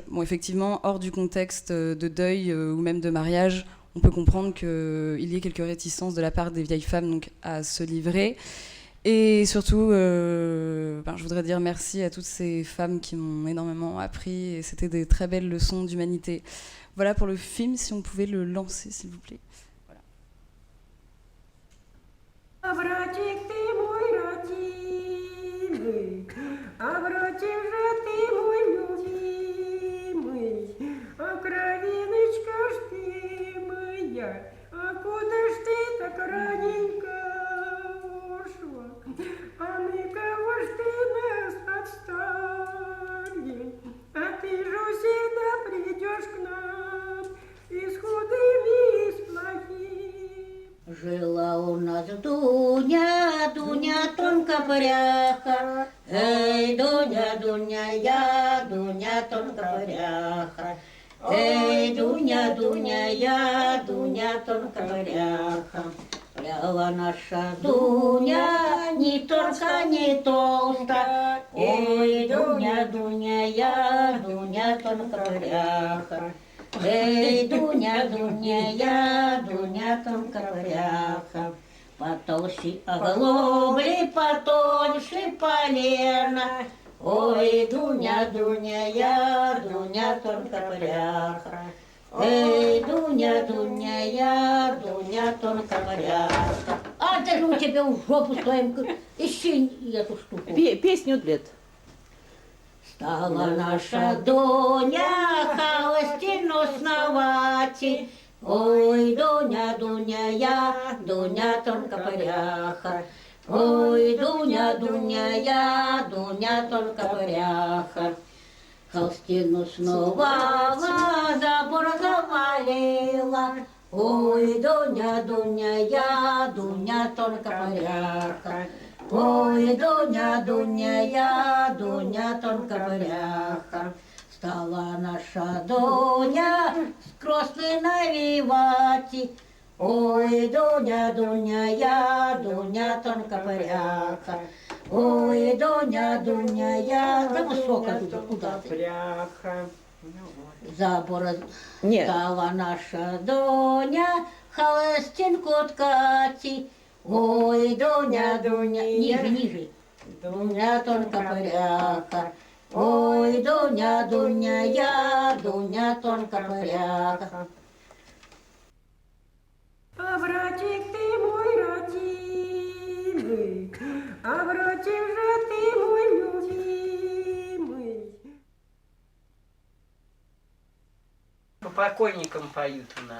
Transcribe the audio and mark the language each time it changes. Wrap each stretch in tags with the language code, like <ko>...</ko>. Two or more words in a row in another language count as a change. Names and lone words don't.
<fr>Bon, effectivement, hors du contexte de deuil ou même de mariage, on peut comprendre qu'il y ait quelques réticences de la part des vieilles femmes donc, à se livrer. Et surtout, je voudrais dire merci à toutes ces femmes qui m'ont énormément appris, et c'était des très belles leçons d'humanité. Voilà pour le film, si on pouvait le lancer, s'il vous plaît.</fr> <ru>Братик ты мой родимый, а братик же ты мой любимый, а кровиночка ж ты моя, а куда ж ты так раненько ушла, а мы-кого ж ты нас отстали, а ты же всегда придешь к нам и с худыми, и с плохими. Жила у нас Дуня, Дуня тонко пряха, эй, Дуня, Дуня, я, Дуня тонко пряха, эй, Дуня, Дуня, я, Дуня тонко пряха. Пряла наша Дуня, ни тонка, ни толста, эй, Дуня, Дуня, я, Дуня тонко пряха. Эй, Дуня, Дуня, я, Дуня тонко пряха, потолще оглобли, потоньше полена. Ой, Дуня, Дуня, я, Дуня тонко пряха. Эй, Дуня, Дуня, я, Дуня тонко пряха. А ты же у тебя в жопу своим, ищи эту штуку. Песню Лет. Стала наша Дуня холостину сновати. Ой, Дуня, Дуня, я, Дуня тонко пряха. Ой, Дуня, Дуня, я, Дуня тонко пряха. Холстину сновала, забор завалила. Ой, Дуня, Дуня, я, Дуня тонко пряха. Ой, Дуня, Дуня, я, Дуня тонко пряха. Стала наша Дуня скросны навивати. Ой, Дуня, Дуня, я, Дуня тонко пряха. Ой, Дуня, Дуня, я, да высоко туда, куда ты? Пряха. Забор Нет. стала наша Дуня холостинку ткати. Ой, Дуня, Дуня, ниже, ниже. Дуня тонко пряха. Ой, Дуня, Дуня, я, Дуня тонко поряка. А братик ты мой родимый, а братик же ты мой любимый. По покойникам поют у нас.</ru>